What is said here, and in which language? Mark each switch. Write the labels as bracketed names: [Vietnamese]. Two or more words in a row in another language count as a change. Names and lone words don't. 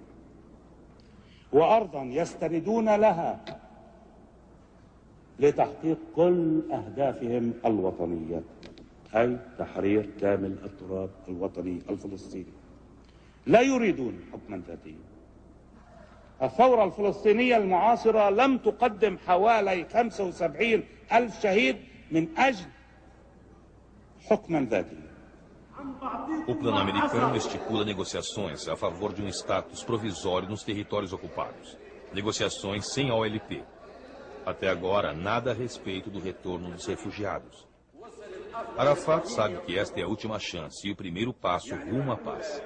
[Arabic] وأرضا يستندون لها لتحقيق كل أهدافهم الوطنية، أي تحرير كامل التراب الوطني الفلسطيني. لا يريدون حكما ذاتيا. الثورة الفلسطينية المعاصرة لم تقدم حوالي 75,000 شهيد من أجل حكما ذاتيا. [Portuguese] O plano americano estipula negociações a favor de um status provisório nos territórios ocupados. Negociações sem OLP. Até agora, nada a respeito do retorno dos refugiados. Arafat sabe que esta é a última chance e o primeiro passo rumo à paz.